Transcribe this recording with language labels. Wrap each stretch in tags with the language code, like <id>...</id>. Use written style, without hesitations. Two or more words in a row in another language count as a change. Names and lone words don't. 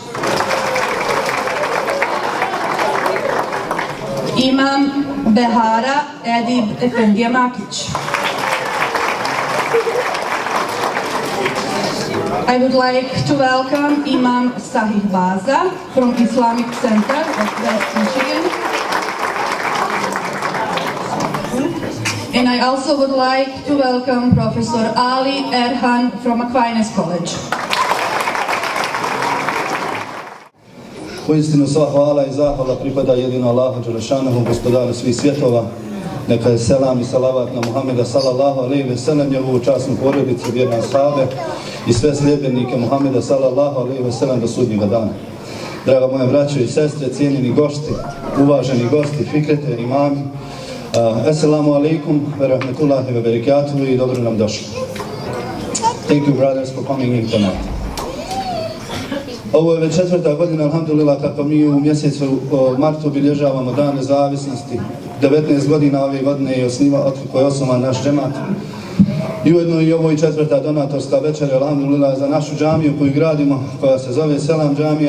<bs>Imam Behara Edib Efendija Makić.</bs> <en>I would like to welcome Imam Sahih Baza from Islamic Center of West Michigan. And I also would like to welcome Professor Ali Erhan from Aquinas College.</en> <bs>Uistinu sva hvala i zahvala pripada jedino</bs> <ar>الله جل شأنه,</ar> <bs>gospodaru svih svjetova. Neka je selam i salavat na Muhameda</bs> <ar>صلى الله عليه وسلم,</ar> <bs>njegovu časnu porodicu, vjerne ashabe i sve sljedbenike Muhameda</bs> <ar>صلى الله عليه وسلم</ar> <bs>do sudnjega dana. Draga moja braćo i sestre, cijenjeni gosti, uvaženi gosti, fikrete, imami,</bs> <ar>السلام عليكم ورحمة الله وبركاته</ar> <bs>i dobro nam došli.</bs> <en>Thank you brothers for coming in tonight.</en> <bs>Ovo je već 4. godina, alhamdulillah, kako mi u mjesecu martu obilježavamo Dan nezavisnosti. 19 godina ove godine je otkako je osnovan naš džemat. I ujedno i ovo je 4. donatorska večer, alhamdulillah, za našu džamiju koju gradimo, koja se zove Selam džamija.</bs>